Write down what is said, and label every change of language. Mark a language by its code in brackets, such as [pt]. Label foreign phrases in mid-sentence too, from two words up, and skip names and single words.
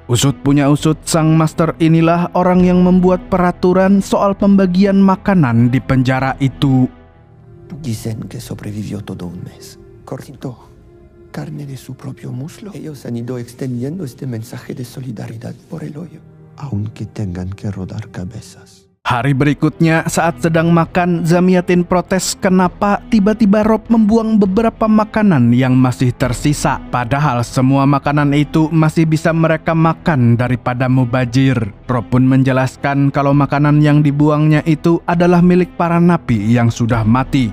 [id] Usut punya usut, Sang Master inilah orang yang membuat peraturan soal pembagian makanan di penjara itu. [es] Dicen que sobrevivió todo un mes. Cortó carne de su propio muslo. Ellos han ido extendiendo este mensaje de solidaridad por el hoyo, aunque tengan que rodar cabezas. [id] Hari berikutnya saat sedang makan, Zamyatin protes kenapa tiba-tiba Rob membuang beberapa makanan yang masih tersisa. Padahal semua makanan itu masih bisa mereka makan daripada mubazir. Rob pun menjelaskan kalau makanan yang dibuangnya itu adalah milik para napi yang sudah mati.